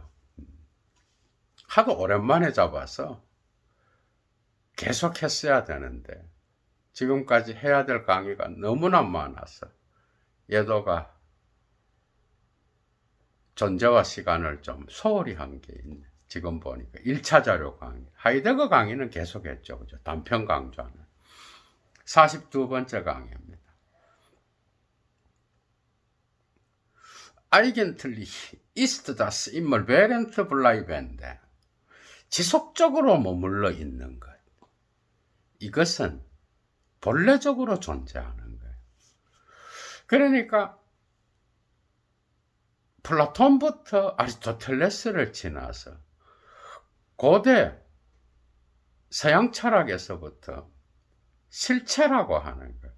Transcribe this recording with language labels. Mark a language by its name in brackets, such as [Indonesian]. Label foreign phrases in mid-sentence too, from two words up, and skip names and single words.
[Korean] 하도 오랜만에 잡아서 계속 했어야 되는데 지금까지 해야 될 강의가 너무나 많아서 예도가 존재와 시간을 좀 소홀히 한 게 있네. 지금 보니까 1차 자료 강의. 하이데거 강의는 계속했죠. 그죠? 단편 강좌는. 42번째 강의입니다. [German] Eigentlich ist das immerwährend bleibende. [Korean] 지속적으로 머물러 있는 것. 이것은 본래적으로 존재하는 거예요. 그러니까 플라톤부터 아리스토텔레스를 지나서 고대 서양 철학에서부터 실체라고 하는 거예요.